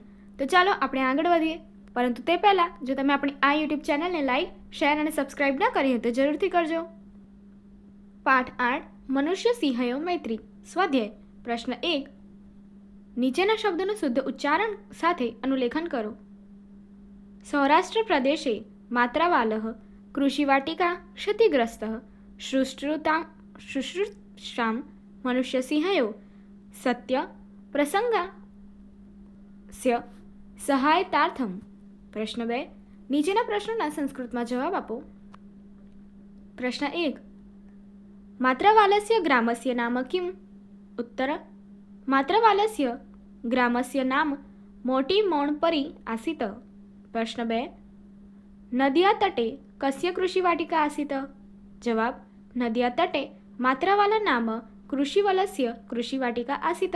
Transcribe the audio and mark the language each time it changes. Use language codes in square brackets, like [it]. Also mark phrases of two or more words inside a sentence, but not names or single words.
[gu] તો ચાલો આપણે આગળ વધીએ, પરંતુ તે પહેલાં જો તમે આપણી આ યુટ્યુબ ચેનલને લાઇક, શેર અને સબસ્ક્રાઇબ ન કરી હોય તો જરૂરથી કરજો। પાઠ 8 મનુષ્ય સિંહયો મૈત્રી સ્વાધ્યાય પ્રશ્ન 1, નીચેના શબ્દોનું શુદ્ધ ઉચ્ચારણ સાથે અનુલેખન કરો। [sa] સૌરાષ્ટ્ર પ્રદેશે માત્રાવાલः कृषिवाटिका क्षतिग्रस्तः शुश्रूषां मनुष्यसिंहयो सत्य प्रसंगास्य सहायतार्थं। प्रश्न 2, [gu] નીચેના પ્રશ્નોના સંસ્કૃતમાં જવાબ આપો। [sa] પ્રશ્ન 1, માત્રાવાલस्य ગ્રામस्य નામ किम्? उत्तर, मात्रावालस्य ग्रामस्य नाम मोटी मोणपरी आसीत्। प्रश्न 2, नद्या तटे कस्य कृषिवाटिका आसीत्? जवाब, नद्या तटे मात्रावाला नाम कृषिवलस्य कृषिवाटिका आसीत्।